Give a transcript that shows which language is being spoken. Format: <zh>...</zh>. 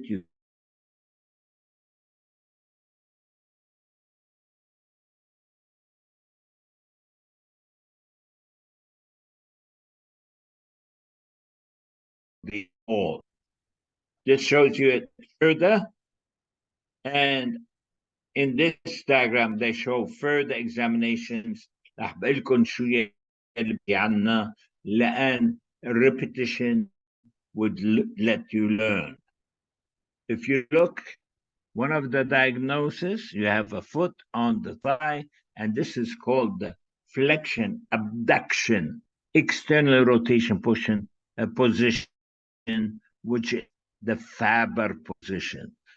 <en>You all. This shows you it further. And in this diagram, they show further examinations.</en> <ar>راح بقول لكم شو اللي عنا لأن</ar> <en>repetition would let you learn. If you look, one of the diagnoses, you have a foot on the thigh, and this is called the flexion, abduction, external rotation position, which is the Faber position.</en>